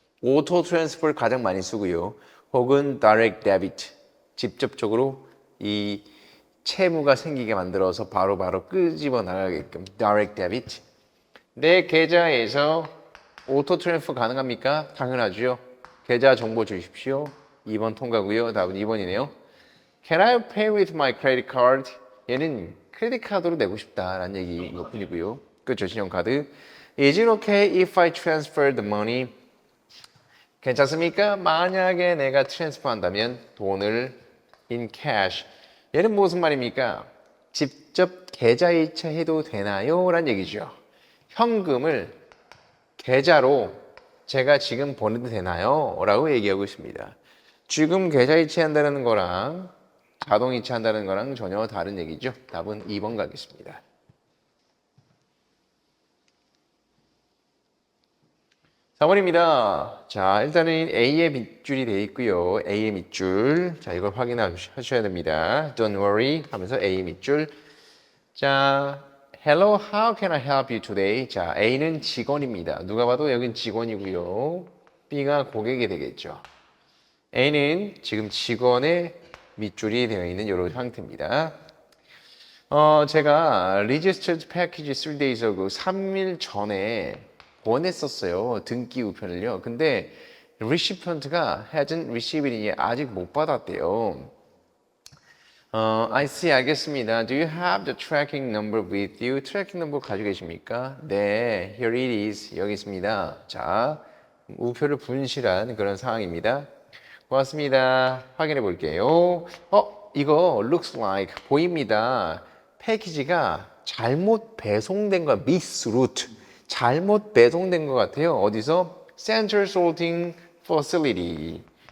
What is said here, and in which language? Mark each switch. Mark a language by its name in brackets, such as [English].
[Korean] auto transfer 가장 많이 쓰고요. 혹은 direct debit 직접적으로 이 채무가 생기게 만들어서 바로바로 끄집어 나가게끔 direct debit. 내 계좌에서 오토 트랜스퍼 가능합니까? 당연하죠. 계좌 정보 주십시오. 2번 통과고요. 답은 2번이네요. [English] Can I pay with my credit card? [Korean] 얘는 크레딧 카드로 내고 싶다라는 얘기 뿐이고요. 그렇죠. 신용카드. [English] Is it okay if I transfer the money? [Korean] 괜찮습니까? 만약에 내가 트랜스퍼 한다면 돈을 [English] in cash. [Korean] 얘는 무슨 말입니까? 직접 계좌이체 해도 되나요? 라는 얘기죠. 현금을 계좌로 제가 지금 보내도 되나요? 라고 얘기하고 있습니다. 지금 계좌이체 한다는 거랑 자동이체 한다는 거랑 전혀 다른 얘기죠. 답은 2번 가겠습니다. 4번입니다. 자, 일단은 A의 밑줄이 되어 있고요. A의 밑줄. 자, 이걸 확인하셔야 됩니다. Don't worry 하면서 A의 밑줄. [English] 자, Hello, how can I help you today? [Korean] 자, A는 직원입니다. 누가 봐도 여긴 직원이고요. B가 고객이 되겠죠. A는 지금 직원의 밑줄이 되어 있는 이런 상태입니다. 제가 [English] registered package 3 days ago [Korean] 3일 전에 보냈었어요. 등기 우편을요. 근데 recipient가 [English] hasn't received it [Korean] 아직 못 받았대요. [English] I see, [Korean] 알겠습니다. [English] Do you have the tracking number with you? [Korean] 트래킹 넘버 가지고 계십니까? 네, [English] here it is. [Korean] 여기 있습니다. 자, 우표를 분실한 그런 상황입니다. 고맙습니다. 확인해 볼게요. 이거 [English] looks like [Korean] 보입니다. 패키지가 잘못 배송된 거, misroute. 잘못 배송된 것 같아요. 어디서? [English] Central Sorting Facility.